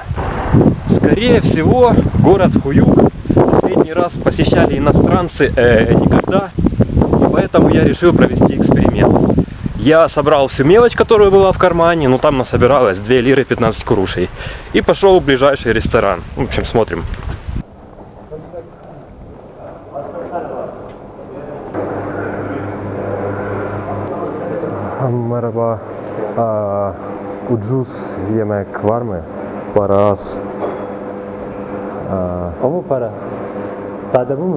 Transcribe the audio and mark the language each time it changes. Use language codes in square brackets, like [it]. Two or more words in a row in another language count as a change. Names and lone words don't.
[ru] Скорее всего, город Хуюк последний раз посещали иностранцы никогда. Поэтому я решил провести эксперимент. Я собрал всю мелочь, которая была в кармане, но там насобиралось 2 лиры 15 курушей. И пошел в ближайший ресторан. В общем, смотрим. [tr] Merhaba. Ucuz yemek var mı? Para az. O mu para? Sade bu mu?